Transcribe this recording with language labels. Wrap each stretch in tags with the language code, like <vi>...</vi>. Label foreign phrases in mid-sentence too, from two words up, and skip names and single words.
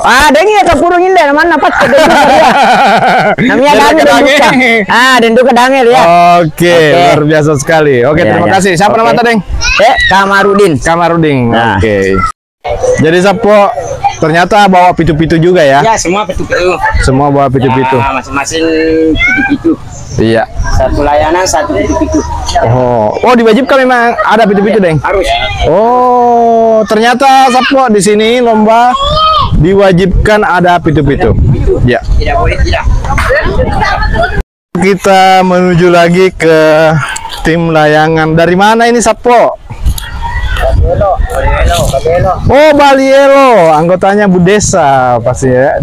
<id>Dengi kakak burung ini mana dapat namanya Dangel. Dendu ke Dangel ya. Oke, luar biasa sekali. Oke, terima kasih. Siapa nama Deng? Kamarudin. Oke. Jadi Sapo ternyata bawa pitu-pitu juga ya? Ya, semua pitu-pitu. Semua bawa pitu-pitu. Masing-masing pitu-pitu. Iya. Satu layanan, satu pitu-pitu. Oh, diwajibkan memang ada pitu-pitu, Deng? Harus. Oh, ternyata Sapo di sini lomba diwajibkan ada pitu-pitu. Ya. Tidak boleh tidak. Kita menuju lagi ke tim layangan. Dari mana ini Sapo? Oh, Balielo, anggotanya Bu Desa pasti ya.</id>